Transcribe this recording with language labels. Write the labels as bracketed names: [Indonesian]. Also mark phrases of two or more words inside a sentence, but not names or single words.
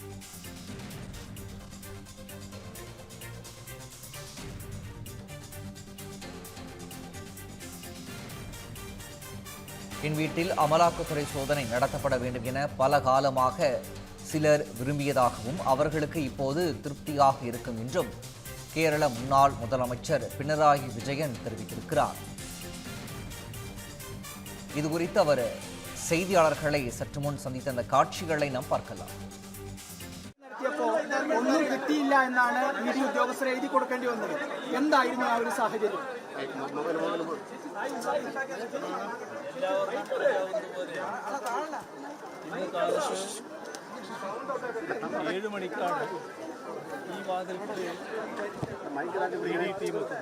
[Tamil] என் வீட்டில் அமலாக்கத்துறை சோதனை நடத்தப்பட வேண்டும் என பல காலமாக சிலர் விரும்பியதாகவும் அவர்களுக்கு இப்போது திருப்தியாக இருக்கும் என்றும் கேரள முன்னாள் முதலமைச்சர் பினராயி விஜயன் தெரிவித்திருக்கிறார். இதுகுறித்து அவர் செய்தியாளர்களை சற்று முன் சந்தித்த அந்த காட்சிகளை நாம் பார்க்கலாம். [Malayalam] ഒന്നും കിട്ടിയില്ല എന്നാണ് ഇഡി ഉദ്യോഗസ്ഥരെ എഴുതി കൊടുക്കേണ്ടി വന്നത്. എന്തായിരുന്നു ആ ഒരു സാഹചര്യം? 7 മണിക്കാണ് ഈ വാതിൽക്ക് ഇഡി ടീം എത്തുന്നത്.